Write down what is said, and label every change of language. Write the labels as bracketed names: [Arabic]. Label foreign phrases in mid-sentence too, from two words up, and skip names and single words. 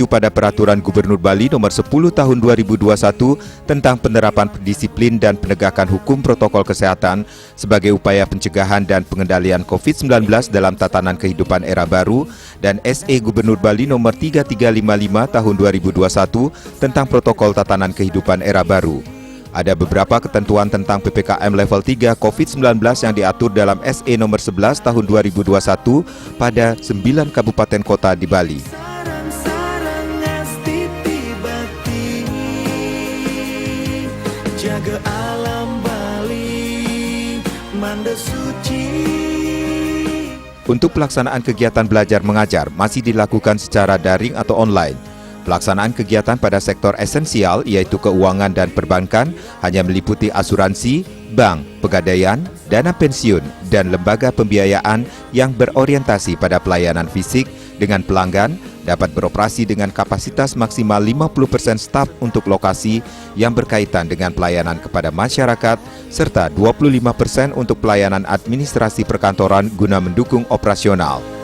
[Indonesian] pada Peraturan Gubernur Bali Nomor 10 Tahun 2021 tentang penerapan disiplin dan penegakan hukum protokol kesehatan sebagai upaya pencegahan dan pengendalian COVID-19 dalam tatanan kehidupan era baru, dan SE Gubernur Bali Nomor 3355 Tahun 2021 tentang protokol tatanan kehidupan era baru. Ada beberapa ketentuan tentang PPKM level 3 COVID-19 yang diatur dalam SE nomor 11 tahun 2021 pada 9 kabupaten kota di Bali. Jaga alam Bali, manda suci. Untuk pelaksanaan kegiatan belajar mengajar masih dilakukan secara daring atau online. Pelaksanaan kegiatan pada sektor esensial yaitu keuangan dan perbankan hanya meliputi asuransi, bank, pegadaian, dana pensiun, dan lembaga pembiayaan yang berorientasi pada pelayanan fisik dengan pelanggan dapat beroperasi dengan kapasitas maksimal 50% staf untuk lokasi yang berkaitan dengan pelayanan kepada masyarakat serta 25% untuk pelayanan administrasi perkantoran guna mendukung operasional.